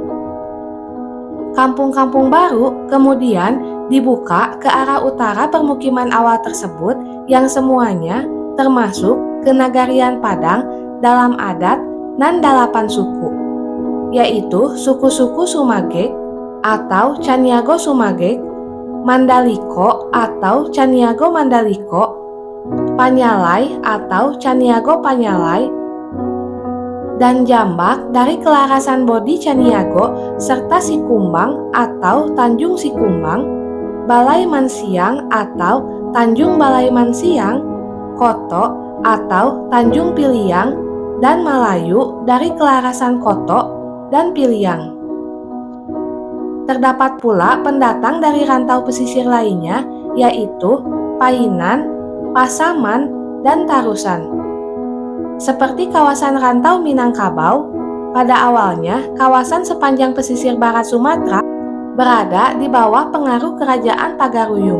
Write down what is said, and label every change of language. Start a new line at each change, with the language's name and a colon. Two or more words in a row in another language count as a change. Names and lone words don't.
Indonesian: Kampung-kampung baru kemudian dibuka ke arah utara permukiman awal tersebut yang semuanya termasuk kenagarian Padang dalam adat Nandalapan suku, yaitu suku-suku Sumagek atau Caniago Sumagek, Mandaliko atau Caniago Mandaliko, Panyalai atau Caniago Panyalai, dan Jambak dari kelarasan Bodi Caniago serta Sikumbang atau Tanjung Sikumbang, Balai Mansiang atau Tanjung Balai Mansiang, Koto atau Tanjung Piliang, dan Malayu dari kelarasan Koto dan Piliang. Terdapat pula pendatang dari rantau pesisir lainnya, yaitu Painan, Pasaman, dan Tarusan. Seperti kawasan rantau Minangkabau, pada awalnya kawasan sepanjang pesisir barat Sumatera berada di bawah pengaruh kerajaan Pagaruyung.